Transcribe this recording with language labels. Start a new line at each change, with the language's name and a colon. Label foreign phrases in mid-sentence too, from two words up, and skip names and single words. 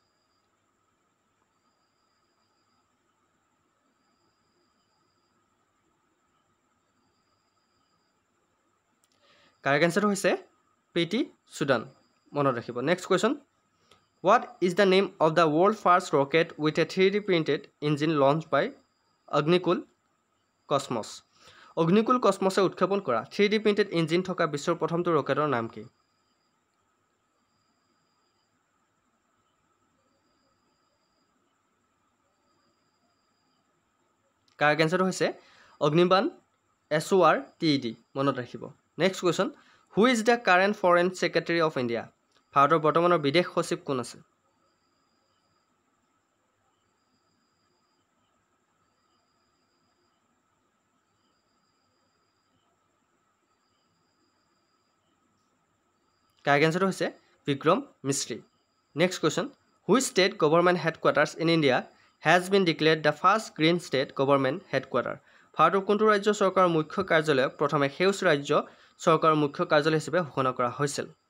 English: correct answerটো
Assamese: হৈছে প্ৰীতি সুদান মনত ৰাখিব
English: next question What is the name of the world first rocket with a 3D printed engine launched by Agnikul Cosmos?
Assamese: Agnikul Cosmos উৎক্ষেপণ কৰা
English: 3D printed engine
Assamese: থকা বিশ্বৰ প্ৰথমটো ৰকেটৰ নাম কি?
English: correct answerটো
Assamese: হৈছে অগ্নিবাণ SORTED মনত ৰাখিব
English: next question Who is the current foreign secretary of India?
Assamese: ভাৰতৰ বৰ্তমানৰ বিদেশ সচিব কোন আছে
English: correct answerটো
Assamese: হৈছে বিক্ৰম মিস্ত্ৰী
English: next question which state government headquarters in India has been declared the first green state government headquarter
Assamese: ভাৰতৰ কোনটো ৰাজ্য চৰকাৰৰ মুখ্য কাৰ্যালয়ক প্ৰথমে সেউজ ৰাজ্য চৰকাৰৰ মুখ্য কাৰ্যালয় হিচাপে ঘোষণা কৰা হৈছিল